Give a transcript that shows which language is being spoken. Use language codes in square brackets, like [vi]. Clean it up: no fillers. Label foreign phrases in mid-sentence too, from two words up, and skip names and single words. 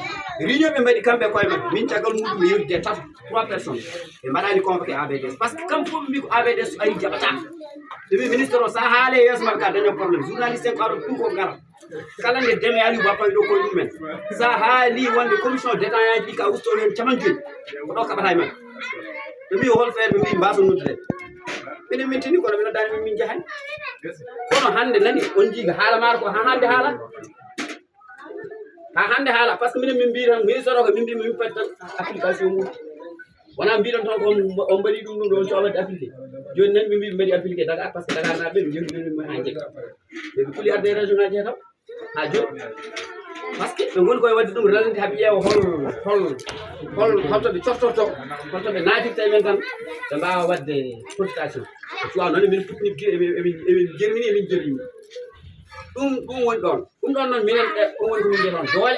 [ff] réunion ɓe mbaɗi kamɓe koye maɓɓe min caggal muɗum yewtide 3 personnes ɓe mbaɗani convoqué AVDS [fr] par ce que [ff] kamɓe fof ɓe mbi ko AVDS so ari jaɓata ɗumi ministre o sa haale yeeso maɓɓe ka daña probléme journaliste en ko aɗa ɗum ko gara kala nde deme aliou ba pawi ɗo koye ɗumen sa haali wonde [fr] commission détaillant [ff] ɗi ka usto hen caman joyi ko ɗo kaɓata e maɓɓe ɓe mbi hol feere ɓe mbi mbaso noddude minen min tini kono mino dani min jahani kono hande nani on jiiga haala maaro ko ha hande haala ha hande haala [fr] par ce que [ff] minen min mbi tan ministre o ko min mbimi min pati tan application mum wona mbiɗon tan ko on mbaɗi ɗum ɗum ɗon cowadde appliqué joni nani min mbi mbaɗi appliqué Dakar [fr] par ce que [ff] Dakar naɓe ɓe jogui ha jegga ɓe kuli arde e région ngaji he taw ha joni par [fr] ce que [ff] ɓe goni koye wadde ɗum ralande haaɓe ƴeewa holto ɓe coftorto holto ɓe natirta e men tan ɓe mbawa wadde cotisation cuwa noon emin puɗɗini emin jermini emin jerrimi ɗum woni ɗon ɗum ɗon noon minen ɗum woni komin mbiyata on doole